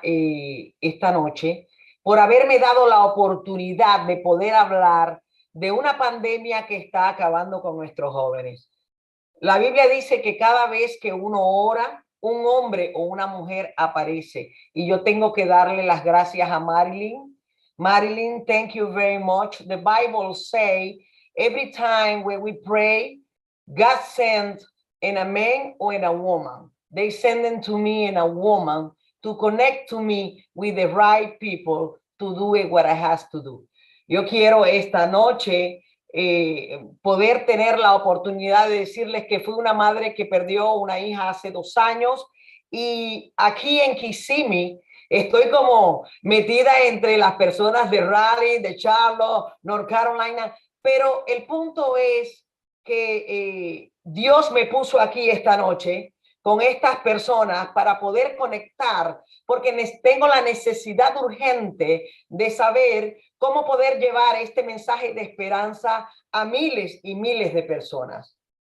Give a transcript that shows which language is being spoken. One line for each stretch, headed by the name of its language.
Spanish: Esta noche, por haberme dado la oportunidad de poder hablar de una pandemia que está acabando con nuestros jóvenes. La Biblia dice que cada vez que uno ora, un hombre o una mujer aparece. Y yo tengo que darle las gracias a Marilyn.
English: Marilyn, thank you very much. The Bible says every time when we pray, God sends in a man or in a woman. They send them to me in a woman to connect to me with the right people to do what I have to do.
Spanish: Yo quiero esta noche poder tener la oportunidad de decirles que fui una madre que perdió una hija hace 2 años, y aquí en Kissimmee estoy como metida entre las personas de Raleigh, de Charlotte, North Carolina, pero el punto es que Dios me puso aquí esta noche con estas personas para poder conectar, porque tengo la necesidad urgente de saber cómo poder llevar este mensaje de esperanza a miles y miles de personas.